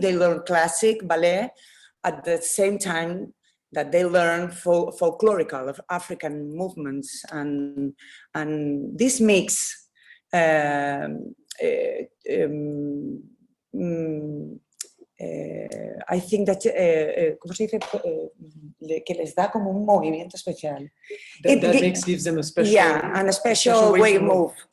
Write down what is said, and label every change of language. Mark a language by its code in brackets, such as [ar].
[en] They learn classic ballet at the same time that they learn folklorical of African movements, and this makes I think that, [es] ¿cómo se dice? Que les da como un movimiento especial. [en] That gives them a special, yeah, and a special way to move.